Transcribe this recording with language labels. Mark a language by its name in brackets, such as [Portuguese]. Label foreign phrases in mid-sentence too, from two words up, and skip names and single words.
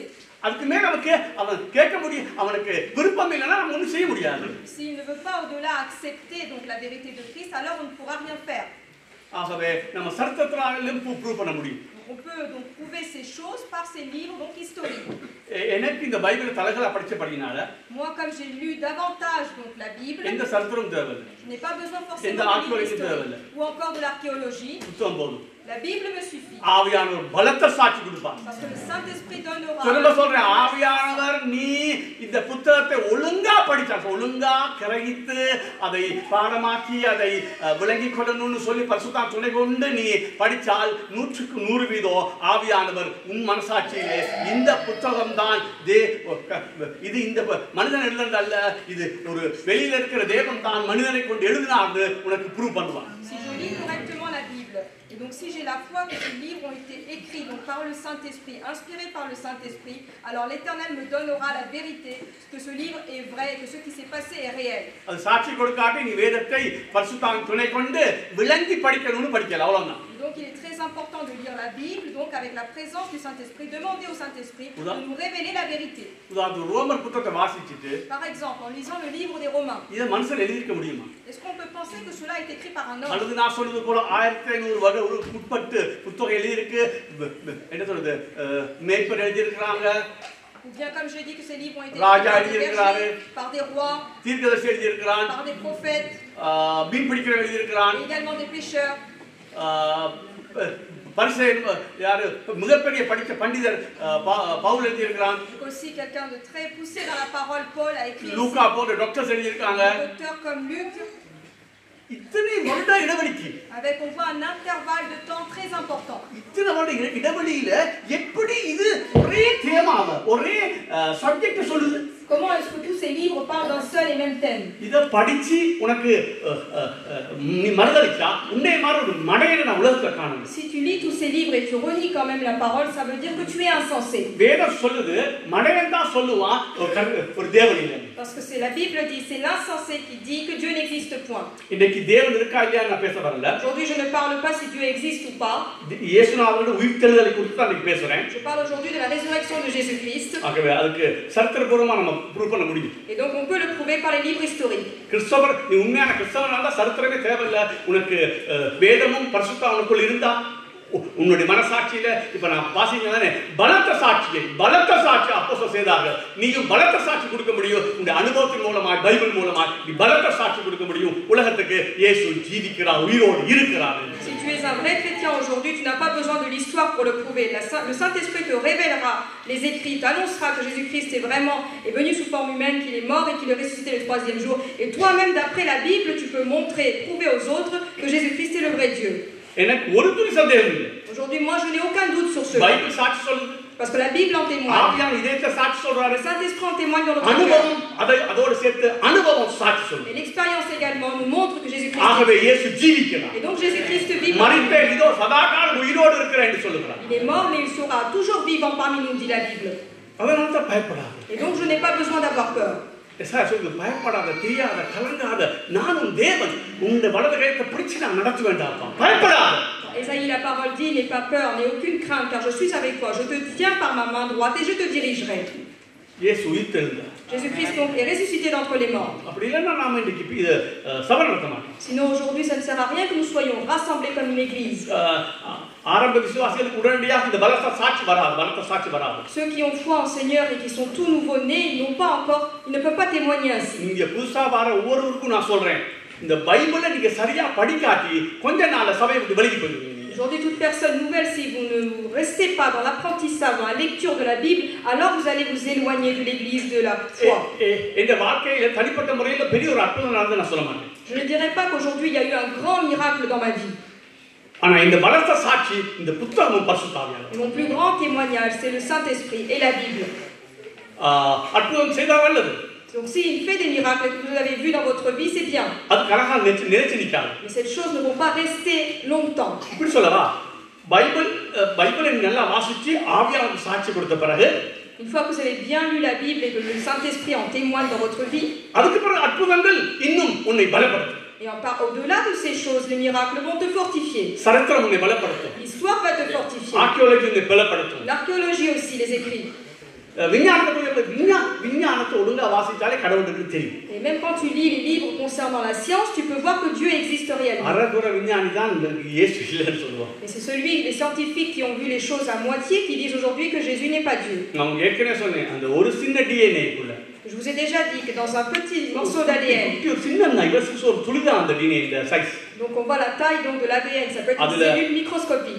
[Tamil] அதுக்கு மேல நமக்கு அவன் கேட்க முடியும். அவனுக்கு விருப்பம் இல்லைன்னா நம்ம ஒன்றும் செய்ய முடியாது. [French] S'il ne veut pas au-delà accepter donc la vérité de Christ, alors on ne pourra rien faire. [Tamil] ஆகவே நம்ம சரித்திரத்தினாலும் ப்ரூவ் பண்ண முடியும். [French] On peut donc prouver ces choses par ces livres donc historiques. [Tamil] எனக்கு இந்த பைபிள் தலகளா படிச்சபடினால [French] Moi, comme j'ai lu davantage donc la Bible, [Tamil] எந்த சரித்திரம் தேவையில்லை. [French] je n'ai pas besoin [Tamil] எந்த [French] forcément de livres [Tamil] ஆர்க்கியாலஜி தேவையில்லை. [French] historiques ou encore de l'archéologie. [Tamil] புத்தகம் போதும். [French] La Bible me suffit. [Tamil] ஆவியானவர் பலத்த சாட்சி கொடுப்பார். [French] Parce que le Saint-Esprit donnera. [Tamil] சொல்ல சொல்றேன், ஆவியானவர் நீ இந்த புத்தகத்தை ஒழுங்கா படிச்சா, ஒழுங்கா கிரகித்து அதை பாடமாக்கி அதை விளங்கி கொள்ளணும்னு சொல்லி பரிசுத்த துணை கொண்டு நீ படிச்சால் 100% ஆவியானவர் உன் மனசாட்சியிலே இந்த புத்தகம் தான் இது இந்த மனிதன் எழுதுனது அல்ல, இது ஒரு வெளியில இருக்கிற தேவன் தான் மனிதனை கொண்டு எழுதினார்னு உனக்கு ப்ரூவ் பண்ணுவான். [French] Si je lis correctement la Bible, et donc si j'ai la foi que ces livres ont été écrits donc par le Saint-Esprit, inspirés par le Saint-Esprit, alors l'Éternel me donnera la vérité, que ce livre est vrai, que ce qui s'est passé est réel. [Tamil] அது சாட்சி கொடுக்காட்டி நீ வேதத்தை பரிசுத்த துணை கொண்டு விளங்கி படிக்கணும்னு படிக்கல, அவ்வளவுதான். [French] Donc il est très important de lire la Bible, donc avec la présence du Saint-Esprit, demander au Saint-Esprit de nous révéler la vérité. [Tamil] உதாரணத்துக்கு ரோமர் புத்தகத்தை வாசிச்சிட்டு [French] Par exemple, en lisant le livre des Romains, [Tamil] இதை மனுஷன் எழுதியிருக்க முடியுமா? [French] est-ce qu'on peut penser que cela est écrit par un homme? [Tamil] அல்லது நான் சொல்றது போல 1500 வருடம் உட்பட்டு புத்தகம் எழுதியிருக்கு, என்ன சொல்றது, மேய்ப்பர் எழுதியிருக்கிறாங்க, [French] Ou bien comme je dis que ces livres ont été [Tamil] Raja [French] écrits par des bergers, par des rois, [Tamil] தீர்க்கதரிசி எழுதியிருக்கிறான், [French] par des prophètes, [Tamil] மீன் பிடிக்கிறவன் எழுதியிருக்கிறான், [French] et également des pêcheurs. [Tamil] பரிசேயன் யாரு மிகப்பெரிய படித்த பண்டிதர் பவுல் எழுதியிருக்கிறான், [French] Aussi quelqu'un de très poussé dans la parole, Paul a écrit. [Tamil] லூக்கா போன்ற டாக்டர்ஸ் எழுதியிருக்காங்க. [French] Un docteur comme Luc, [Tamil] இத்தனை வருட இடைவெளிக்கு [French] avec on voit un intervalle de temps très important. [Tamil] இத்தனை வருட இடைவெளியில எப்படி இது ஒரே தேமாவை ஒரே சப்ஜெக்ட் சொல்லுது? [French] Comment est-ce que tous ces livres parlent d'un seul et même thème? [Tamil] இத படிச்சு உனக்கு நீ மறதளிச்சா உன்னை மாதிரி ஒரு மடையனை நான் உலகத்துல காணல. [French] Si tu lis tous ces livres et tu renies quand même la parole, ça veut dire que tu es insensé. [Tamil] வேதம் சொல்லுது மடையன் தான் சொல்லுவான் ஒரு தேவன் இல்லை. [French] Parce que c'est la Bible dit, c'est l'insensé qui dit que Dieu n'existe point. [Tamil] இன்னைக்கு தேவன் இருக்கா இல்லையா நான் பேச வரல. [French] Aujourd'hui, je ne parle pas si Dieu existe ou pas. [Tamil] இயேசுநாதரோட உயிர்த்தெழுதலை குறித்து தான் நான் பேசுறேன். [French] Je parle aujourd'hui de la résurrection de Jésus-Christ. [Tamil] ஆகவே அதுக்கு சரித்திரபூர்வமா நம்ம ப்ரூவ் பண்ண முடியும். [French] Et donc on peut le prouver par les livres historiques. [Tamil] கிறிஸ்தவர் நீ உண்மையான கிறிஸ்தவனா இருந்தா சரித்திரமே தேவையில்லை. உனக்கு வேதமும் பரிசுத்தம் உனக்குள்ள இருந்தா உன்னுடைய மனசாட்சியில இப்ப நான் வாசிக்கிறேன் பலத்த சாட்சி அப்போஸ்தலர் செய்தார்கள். நீயும் பலத்த சாட்சி கொடுக்க முடியும். உன்னுடைய அனுபவத்தின் மூலமா பைபிள் மூலமா நீ பலத்த சாட்சி கொடுக்க முடியும். உலகத்துக்கு இயேசு ஜீவிக்கிறார், உயிரோடு இருக்கிறார். [French] Si tu es un vrai chrétien aujourd'hui, tu n'as pas besoin de l'histoire pour le prouver. Le Saint-Esprit te révélera les écrits, t'annoncera que Jésus-Christ est venu sous forme humaine, qu'il est mort et qu'il est ressuscité le 3e jour. Et toi-même, d'après la Bible, tu peux montrer, prouver aux autres que Jésus-Christ est le vrai Dieu. [Tamil] எனக்கு ஒரு துளி சந்தேகம் இல்லை. [French] Aujourd'hui, moi, je n'ai aucun doute sur cela. [Tamil] பைபிள் சாட்சி சொல்லுது. [French] Parce que la Bible en témoigne. [Tamil] ஆவியான இதயத்தை சாட்சி சொல்றாரு. [French] Le Saint-Esprit en témoigne dans notre cœur. [Tamil] அனுபவம் அதோடு சேர்த்து அனுபவம் சாட்சி சொல்லுது. [French] Et l'expérience également nous montre que Jésus-Christ. [Tamil] ஆகவே இயேசு ஜீவிக்கிறார். [French] Et donc Jésus-Christ vit. [Tamil] மரித்தே இதோ சதாகாலம் உயிரோடு இருக்கிறார் என்று சொல்லுகிறார். [French] Il est mort mais il sera toujours vivant parmi nous, dit la Bible. [Tamil] அதனால தான் பயப்படாத. [French] Et donc je n'ai pas besoin d'avoir peur. [Tamil] எஸ்ஐயா சொல்லுது பயப்படாத, தெரியாத, கலங்காத, நானும் தேவன் உன்னுடைய வலது கையை பிடிச்சு நான் நடத்த வேண்டாம், பயப்படாத. [French] Ésaïe, la parole dit, n'aie pas peur, n'aie aucune crainte, car je suis avec toi. Je te tiens par ma main droite et je te dirigerai. [Tamil] இயேசு உயிர்த்தெழுந்தார். [French] Jésus-Christ donc est ressuscité d'entre les morts. [Tamil] அப்படி இல்லைன்னா நாம இன்னைக்கு இது சபை நடத்த மாட்டோம். [French] Sinon aujourd'hui ça ne sert à rien que nous soyons rassemblés comme une église. [Tamil] ஆரம்ப விசுவாசிகளுக்கு உடனடியாக இந்த பலத்த சாட்சி வராது. [French] Ceux qui ont foi en Seigneur et qui sont tout nouveau nés, ils ne peuvent pas témoigner ainsi. [Tamil] இங்க புதுசா வர ஒவ்வொருவருக்கும் நான் சொல்றேன், இந்த பைபிளை நீங்க சரியா படிக்காட்டி கொஞ்ச நாள்ல சபையை விட்டு வெளியே போயிடுவீங்க. [French] Aujourd'hui, toute personne nouvelle, si vous ne restez pas dans l'apprentissage, dans la lecture de la Bible, alors vous allez vous éloigner de l'église de la foi. [Tamil] இந்த வாழ்க்கையில தனிப்பட்ட முறையில பெரிய ஒரு அற்புதம் நடந்து நான் சொல்ல மாட்டேன். [French] Je ne dirais pas qu'aujourd'hui il y a eu un grand miracle dans ma vie. [Tamil] ஆனா இந்த பலத்த சாட்சி இந்த புத்தகமும் பரிசுத்த ஆவியானவர். [French] Mon plus grand témoignage, c'est le Saint-Esprit et la Bible. [Tamil] அற்புதம் செய்தால் நல்லது. [French] Donc s'il fait des miracles que vous avez vus dans votre vie, c'est bien. [Tamil] அது கரகா நிலைச்சு நிக்காது. [French] Mais ces choses ne vont pas rester longtemps. [Tamil] இப்படி சொல்லவா, பைபிளை நல்லா வாசிச்சு ஆவியானவர் சாட்சி கொடுத்த பிறகு [French] Une fois que vous avez bien lu la Bible et que le Saint-Esprit en témoigne dans votre vie, [Tamil] அதுக்கு பிறகு அற்புதங்கள் இன்னும் உன்னை பலப்படுத்தும். [French] Et au-delà de ces choses, les miracles vont te fortifier. [Tamil] சரித்திரம் உன்னை பலப்படுத்தும். [French] L'histoire va te fortifier. [Tamil] ஆர்க்கியாலஜி உன்னை பலப்படுத்தும். [French] L'archéologie aussi, les écrits. [Tamil] விஞ்ஞானத்தை ஒழுங்கா வாசிச்சாலே கடவுளுக்கு தெரியும். [French] Et même quand tu lis les livres concernant la science, tu peux voir que Dieu existe réellement. [Tamil] அரகுர விஞ்ஞானி தான் இயேசு இல்லைன்னு சொல்லுவாங்க. [French] Mais c'est les scientifiques qui ont vu les choses à moitié qui disent aujourd'hui que Jésus n'est pas Dieu. [Tamil] நான் ஏற்கனவே சொன்னேன், அந்த ஒரு சின்ன DNA குள்ள [French] Je vous ai déjà dit que dans un petit morceau d'ADN, [Tamil] ஒரு சின்ன இவருக்கு ஒரு துளிதான் அந்த DNA இந்த சைஸ். [French] Donc on voit la taille donc de l'ADN, ça peut être une cellule microscopique.